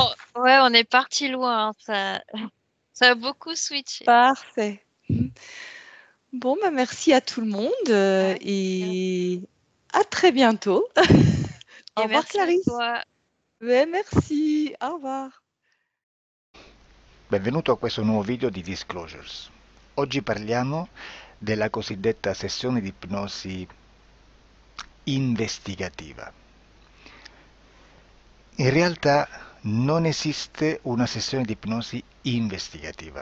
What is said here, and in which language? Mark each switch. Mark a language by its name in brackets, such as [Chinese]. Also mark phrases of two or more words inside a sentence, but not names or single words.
[French] Oh, ouais, on est parti loin, hein, ça a beaucoup switché. Parfait. Bon, bah, merci à tout le monde Ouais. et à très bientôt. Au Et revoir, merci à Clarisse. toi. Ouais, merci. Au revoir. [Italian] Benvenuto a questo nuovo video di Disclosures. Oggi parliamo della cosiddetta sessione di ipnosi investigativa. In realtà non esiste una sessione di ipnosi investigativa.